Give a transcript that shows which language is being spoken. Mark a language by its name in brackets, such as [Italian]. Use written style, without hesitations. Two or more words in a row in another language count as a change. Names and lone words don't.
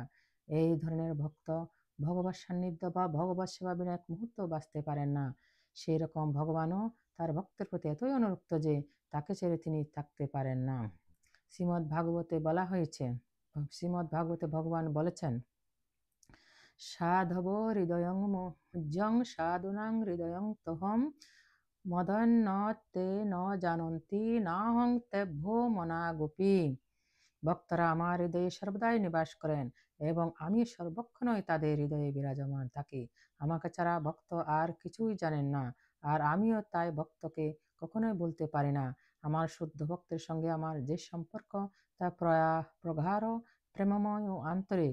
[Bangla] এই ধরনের ভক্ত ভগবত সান্নিধ্য বা ভগবত সেবা বিনা এক মুহূর্ত বাঁচতে পারেন না। সেই রকম ভগবানও তার ভক্তের প্রতি এতই অনুরক্ত যে তাকে ছেড়ে তিনি থাকতে পারেন না। শ্রীমদ্ ভাগবতে ভগবান বলেছেন, [Sanskrit] সাধব হৃদয়ং মজ্জং সাধুনাং হৃদয়ং তহম মদন্নতে ন জানন্তি নাহং তেভ্যো মনাগোপী। [Bangla] ভক্তরা আমার হৃদয়ে সর্বদাই নিবাস করেন এবং আমি সর্বক্ষণই তাদের হৃদয়ে বিরাজমান থাকি। আমাকে ছাড়া ভক্ত আর কিছুই জানেন না, আর আমিও তাই ভক্তকে কখনোই বলতে পারি না। আমার শুদ্ধ ভক্তের সঙ্গে আমার যে সম্পর্ক তা প্রগাঢ়, প্রেমময় ও আন্তরিক।